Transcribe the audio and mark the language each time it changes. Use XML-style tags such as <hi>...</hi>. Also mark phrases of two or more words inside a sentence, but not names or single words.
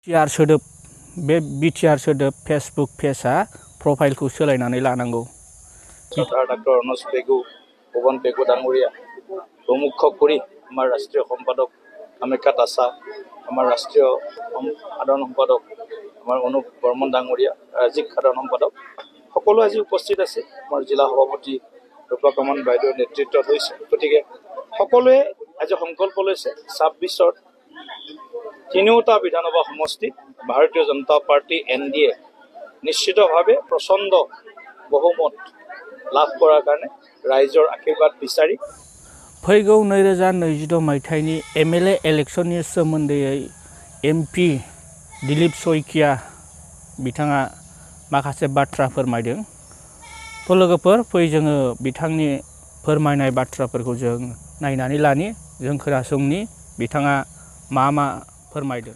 <brx>बिटिआर सोदोब बे बिटिआर सोदोब फेसबुक पेजआ प्रफाइलखौ सोलायनानै लानांगौ।</brx> <as>শ্রদ্ধাৰ ডাক্তৰ অনজ পেগু পৱন পেগু ডাঙৰীয়া প্ৰমুখ কৰি আমাৰ ৰাষ্ট্ৰীয় সম্পাদক কামাখ্যা তাছা, আমাৰ ৰাষ্ট্ৰীয় সাধাৰণ সম্পাদক আমাৰ অনুপ বৰ্মন ডাঙৰীয়া, ৰাজ্যিক সাধাৰণ সম্পাদক সকলো আজি উপস্থিত আছে। আমাৰ জিলা সভাপতি ৰূপকমন বাইদেউৰ নেতৃত্বত হৈছে। গতিকে সকলোৱে আজি সংকল্প লৈছে ২৬ত তিনিওটা বিধানসভা সমষ্টিত ভাৰতীয় জনতা পাৰ্টি NDA নিশ্চিতভাৱে প্ৰচণ্ড বহুমত লাভ কৰাৰ কাৰণে ৰাইজৰ আশীৰ্বাদ বিচাৰি</as> <brx>फैगौ 2026 मायथाइनि MLA इलेक्शननि सोमोन्दै MP दिलीप शइकिया बिथाङा माखासे बाथ्रा फोरमायदों। तो लोगोफोर फै जोङो बिथांनि फोरमायनाय बाथ्राफोरखौ जों नायनानै लानि, जों खोनासंनि बिथाङा मा फोरमायदों।</brx>